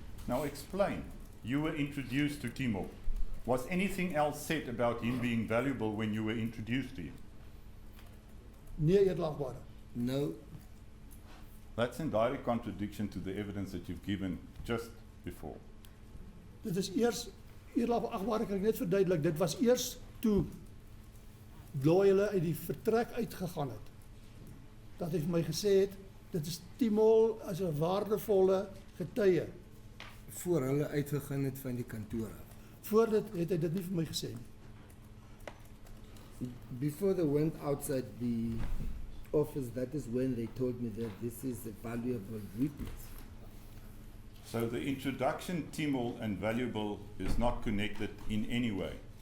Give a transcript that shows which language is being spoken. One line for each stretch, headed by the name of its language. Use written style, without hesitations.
English: Now, explain. You were introduced to Timol. Was anything else said about him being valuable when you were introduced to him?
Afrikaans: Nee, eerlagbare.
English: No, That's in direct contradiction to the evidence that you've given just before.
Afrikaans: Dit is eers, eerlagbare, kan ek net verduidelik, dit was eers toe Gloy hulle uit die vertrek uitgegaan het, dat hy vir my gesê het, dit is Timol as 'n waardevolle getuie. voor hulle uitgegaan het van die kantoor af. Voor dit het hy dit nie vir my gesê nie.
English: Before they went outside the office, that is when they told me that this is a valuable witness. So the introduction, Timol and valuable, is not connected in any way.